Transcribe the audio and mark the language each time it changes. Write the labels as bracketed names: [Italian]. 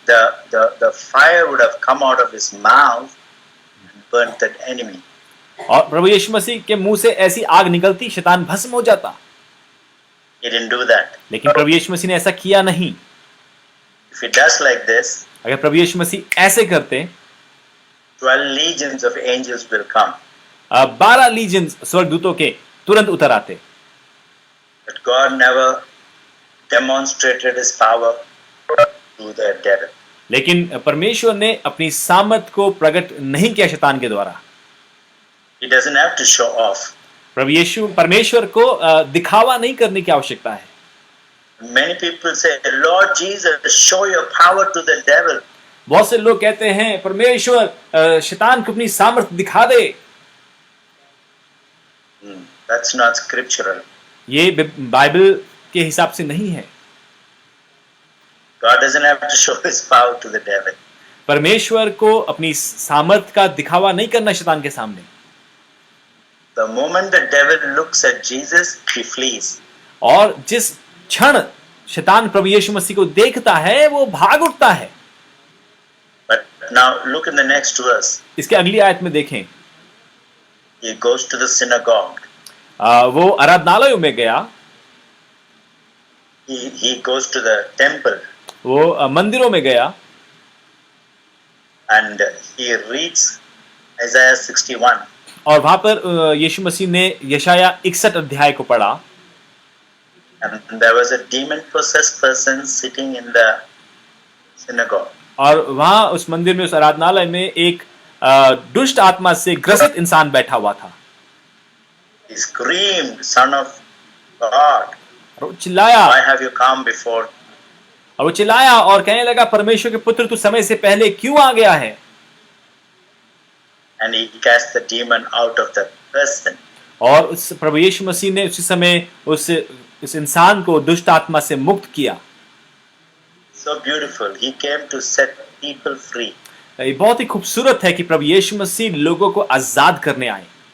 [English] The fire would have come out of his mouth and burnt that enemy. [Hindi] और प्रभु यीशु मसीह के मुंह से ऐसी आग निकलती, शैतान भस्म हो जाता। [English] He didn't do that. [Hindi] लेकिन प्रभु यीशु मसीह ने ऐसा किया नहीं। [English] If he does like this, [Hindi] अगर प्रभु यीशु मसीह ऐसे करते, [English] 12 legions of angels will come. [Hindi] 12 legion स्वर्गदूतों के तुरंत उतर आते। [English] But God never demonstrated his power to the devil. [Hindi] लेकिन परमेश्वर ने अपनी सामर्थ को प्रकट नहीं किया शैतान के द्वारा। [English] He doesn't have to show off. [Hindi] परमेश्वर को दिखावा नहीं करने की आवश्यकता है। [English] Many people say, Lord Jesus, show your power to the devil. [Hindi] बहुत से लोग कहते हैं परमेश्वर शैतान को अपनी सामर्थ दिखा दे। [English] That's not scriptural. [Hindi] ये बाइबल के हिसाब से नहीं है। [English] God doesn't have to show his power to the devil. [Hindi] परमेश्वर को अपनी सामर्थ का दिखावा नहीं करना शैतान के सामने। [English] The moment the devil looks at Jesus, he flees. [Hindi] और जिस क्षण शैतान प्रभु यीशु मसीह को देखता है वो भाग उठता है। [English] But now look in the next verse. [Hindi] इसके अगली आयत में देखें, [English] He goes to the synagogue. [Hindi] वो आराधनालयों में गया, [English] He goes to the temple [Hindi] वो मंदिरों में गया [English] and he reads Isaiah 61. [Hindi] और वहां पर यीशु मसीह ने यशाया 61 अध्याय को पढ़ा। [English] And there was a demon-possessed person sitting in the synagogue. [Hindi] और वहां उस मंदिर में, उस आराधनालय में एक दुष्ट आत्मा से ग्रसित इंसान बैठा हुआ था। [English] He screamed, Son of God, [Hindi] और वो चिल्लाया, [English] why have you come before? [Hindi] और वो चिल्लाया और कहने लगा, परमेश्वर के पुत्र तू समय से पहले क्यों आ गया है? [English] And he cast the demon out of the person. [Hindi] और उस प्रभु यीशु मसीह ने उसी समय उस इंसान को दुष्ट आत्मा से मुक्त किया। [English] So beautiful. He came to set people free. [Hindi] ये बहुत ही खूबसूरत है कि प्रभु यीशु मसीह लोगों को आजाद करने आए।